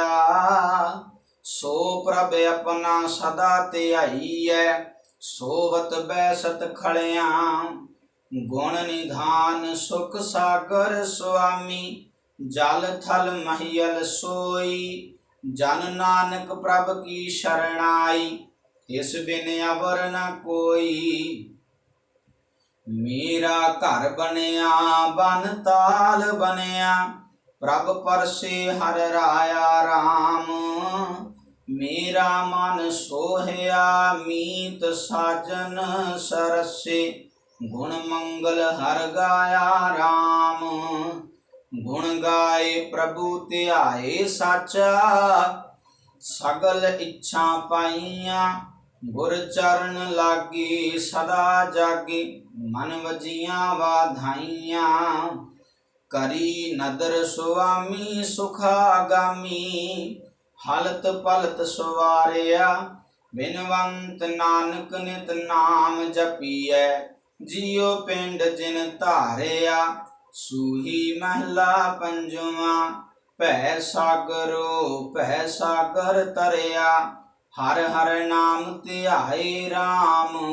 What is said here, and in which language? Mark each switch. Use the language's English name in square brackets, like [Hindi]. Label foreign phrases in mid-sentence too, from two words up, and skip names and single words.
[Punjabi] ਸੋ ਪ੍ਰਭ ਅਪਨਾ ਸਦਾ ਧਿਆਈਐ ਸੋਵਤ ਬੈਸਤ ਖੜਿਆ। ਗੁਣ ਨਿਧਾਨ ਸੁਖ ਸਾਗਰ ਸੁਆਮੀ ਜਲ ਥਲ ਮਹੀਅਲ ਸੋਈ। ਜਨ ਨਾਨਕ ਪ੍ਰਭ ਕੀ ਸਰਣਾਈ ਇਸ ਬਿਨ ਅਵਰ ਨ ਕੋਈ। ਮੇਰਾ ਘਰ ਬਨਿਆ ਬਨ ਤਾਲ ਬਨਿਆ ਪ੍ਰਭ ਪਰਸੇ ਹਰ ਰਾਇਆ ਰਾਮ। ਮੇਰਾ ਮਨ ਸੋਹਿਆ ਮੀਤ ਸਾਜਨ ਸਰਸੇ ਗੁਣ ਮੰਗਲ ਹਰ ਗਾਇਆ ਰਾਮ। ਗੁਣ ਗਾਏ ਪ੍ਰਭੁ ਧਿਆਏ ਸਾਚਾ ਸਗਲ ਇਛਾ ਪਾਇਆ। ਗੁਰ ਚਰਣ ਲਾਗੇ ਸਦਾ ਜਾਗੇ ਮਨ ਵਜਿਆ ਵਾਧਾਇਆ। ਕਰੀ ਨਦਰ ਸੁਆਮੀ ਸੁਖਾਗਾਮੀ ਹਲਤ ਪਲਤ ਸਵਾਰਿਆ। ਬਿਨਵੰਤ ਨਾਨਕ ਨਿਤ ਨਾਮ ਜਪੀਐ। ਜਿਉ ਪਿੰਡ ਜਿਨ ਧਾਰਿਆ ਸੂਹੀ ਮਹਲਾ ਪੰਜਵਾ। ਭੈ ਸਾਗਰ ਤਰਿਆ ਹਰ ਹਰ ਨਾਮ ਧਿਆਏ ਰਾਮ।